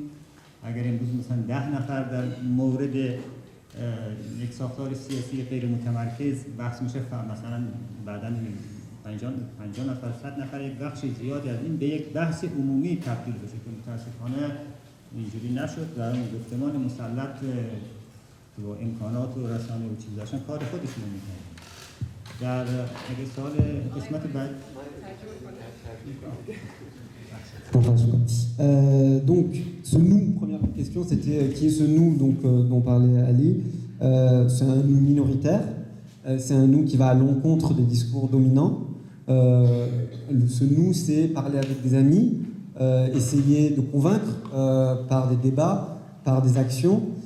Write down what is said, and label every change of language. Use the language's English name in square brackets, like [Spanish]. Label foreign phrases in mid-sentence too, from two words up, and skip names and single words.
[Persian] اگر امروز مثلا 10 نفر در مورد یک ساختار سیاسی غیر متمرکز بحث میشه، مثلا بعداً 50 نفر 100 نفر یک بخش زیادی از این به یک بحث عمومی تبدیل بشه که متاسفانه اینجوری نشد و اون گفتمان مسلط و امکانات و رسانه و چیزاشون کار خودشون رو میکنن. در اگه سال قسمت بعد [French] donc, ce nous, première question, c'était qui est ce nous dont parlait Ali. C'est un nous minoritaire, c'est un nous qui va à l'encontre des discours dominants. Ce nous, c'est parler avec des amis, essayer de convaincre par des débats, par des actions.